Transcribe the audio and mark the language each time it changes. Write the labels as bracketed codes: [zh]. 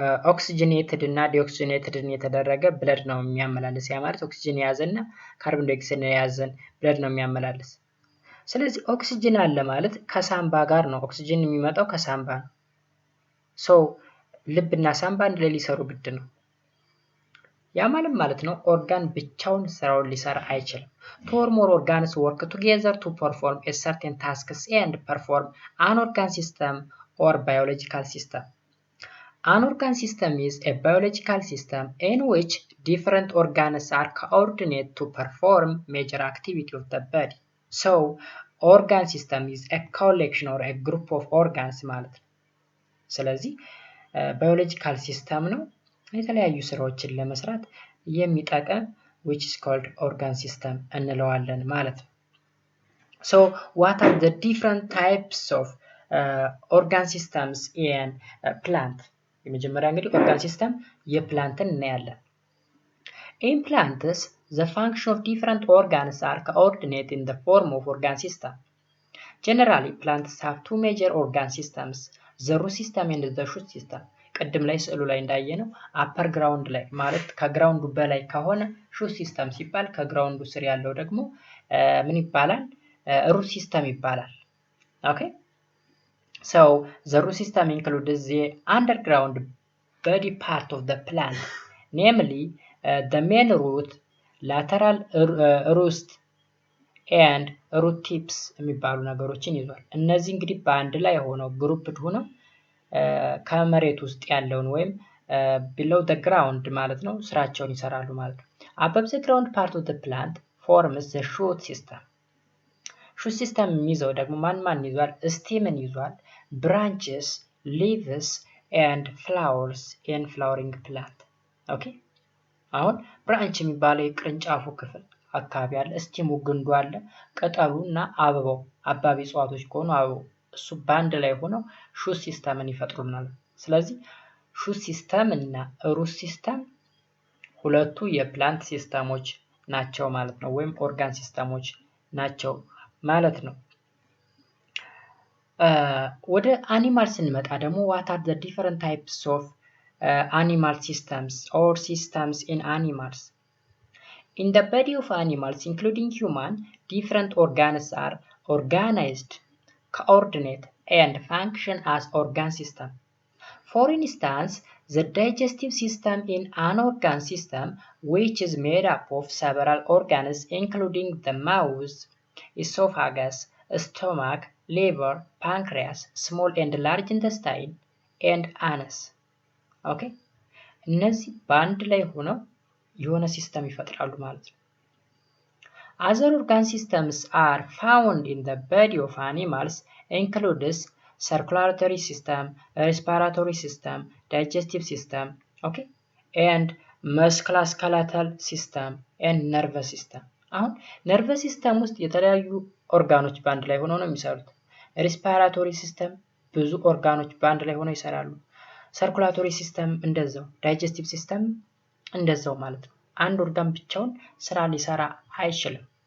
[am] ኦክሲጅኔትድ እና ዲኦክሲጅኔትድን የተደረገ ብለድ ነው የሚያመላልስ። ያ ማለት ኦክሲጅን የያዘና ካርቦን ዳይኦክሳይድ የያዘን ብለድ ነው የሚያመላልስ። ስለዚህ ኦክሲጅን አለ ማለት ከሳምባ ጋር ነው። ኦክሲጅን የሚመጣው ከሳምባ ነው። ሶ ልብና ሳምባ አንድ ላይ ሊሰሩ ግድ ነው። ያ ማለት ነው ኦርጋን ብቻውን ስራውን ሊሰራ አይችልም። [en] two or more organs work together to perform a certain tasks and perform an organ system or biological system. An organ system is a biological system in which different organs are coordinated to perform major activity of the body. So, organ system is a collection or a group of organs [am] ማለት ነው። ስለዚህ [en] biological system [am] ነው የተለያዩ ስራዎችን ለመስራት የሚጠቅም [en] which is called organ system [am] እንለዋለን ማለት ነው። [en] So, what are the different types of organ systems in plant? [am] የመጀመሪያ እንግዲህ ኦርጋን ሲስተም የፕላንትን እናያለን። [en] In plants, the function of different organs are coordinated in the form of organ system. Generally, plants have two major organ systems, the root system and the shoot system. [am] ቅድም ላይ ስዕሉ ላይ እንዳየነው አፐር ግራውንድ ላይ ማለት ከግራውንዱ በላይ ከሆነ ሹት ሲስተም ሲባል ከግራውንዱ ስር ያለው ደግሞ ምን ይባላል? ሩት ሲስተም ይባላል። [en] ኦኬ So, the root system includes the underground body part of the plant, namely the main root, lateral roots, and root tips [am] የሚባሉ ነገሮችን ይዟል። እነዚህ እንግዲህ በአንድ ላይ ሆነው ግሩፕድ ሆነው ከመሬት ውስጥ ያለውን ወይም [en] below the ground [am] ማለት ነው ስራቸውን ይሰራሉ ማለት ነው። [en] Above the ground part of the plant forms the shoot system. [am] ሹት ሲስተም የሚይዘው ደግሞ ማን ይዟል? ስቴምን ይዟል፣ [en] branches, leaves, and flowers in flowering plant. [am] ኦኬ አሁን ብራንች የሚባለው የቅርንጫፉ ክፍል አካባቢ አለ፣ ስቲሙ ግንዱ አለ፣ ቅጠሉ እና አበባው አባቢ እጽዋቶች ከሆኑ አበባው እሱ ባንድ ላይ ሆነው ሹት ሲስተምን ይፈጥሩናል። ስለዚህ ሹት ሲስተም እና ሩት ሲስተም ሁለቱ የፕላንት ሲስተሞች ናቸው ማለት ነው፣ ወይም ኦርጋን ሲስተሞች ናቸው ማለት ነው። ወደ አኒማል ስንመጣ ደግሞ [en] what are the different types of animal systems or systems in animals? In the body of animals, including human, different organs are organized, coordinate, and function as organ system. For instance, the digestive system in an organ system, which is made up of several organs including the mouth, esophagus, stomach, liver, pancreas, small and large intestine, and anus. Okay? [am] እነዚህ በአንድ ላይ ሆነው የሆነ ሲስተም ይፈጥራሉ ማለት ነው። [en] Other organ systems are found in the body of animals, includes circulatory system, respiratory system, digestive system, okay, and musculoskeletal system and nervous system. [am] አሁን ነርቨስ ሲስተም ውስጥ የተለያዩ ኦርጋኖች በአንድ ላይ ሆነው ነው የሚሰሩት። ሬስፓራቶሪ ሲስተም ብዙ ኦርጋኖች በአንድ ላይ ሆነው ይሰራሉ። ሰርኩላቶሪ ሲስተም እንደዛው፣ ዳይጀስቲቭ ሲስተም እንደዛው ማለት ነው። አንድ ኦርጋን ብቻውን ስራ ሊሰራ አይችልም።